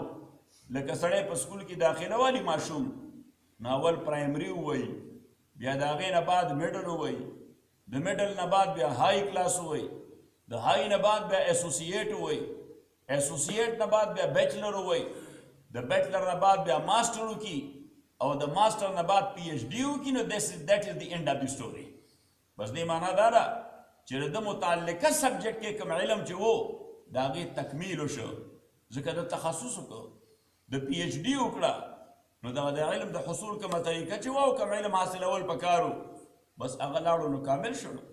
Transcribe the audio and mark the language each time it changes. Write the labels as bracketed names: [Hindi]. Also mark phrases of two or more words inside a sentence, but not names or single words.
[Pashto] لکه سړی په سکول کې داخله والی ماشوم ناول پرایمري ووایي، بیا د هغې نه بعد میډل ووایي، د میډل نه بعد بیا [English] high class [Pashto] ووایي، د های نه بعد بیا اسوسییټ ووایي، اسوسییټ نه بعد بیا بیچلر ووایي، د بیچلر نه بعد بیا ماسټر وکړي او د ماسټر نه بعد پی ایچ ډي وکړي. [English] نو That is the end of the story. [Pashto] بس دې معنا دا ده چې د متعلقه سبجیکټ کې کوم علم چې وو د هغې تکمیل وشو، ځکه د تخصص وکړو، د پی ایچ ډي وکړه، نو دغه د علم د حصول کومه طریقه چې وو کوم علم حاصلول پکارو، بس هغه لاړو نو کامل شو.